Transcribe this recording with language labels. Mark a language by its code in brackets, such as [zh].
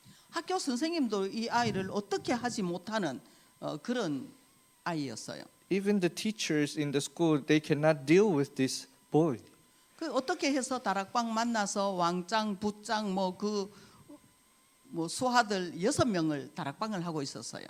[ko] 학교 선생님도 이 아이를 어떻게 하지 못하는 그런 아이였어요. [en] Even the teachers in the school, they cannot deal with this boy. [ko] 그 어떻게 해서 다락방 만나서 왕짱, 부짱 뭐 수하들 6명을 다락방을 하고 있었어요.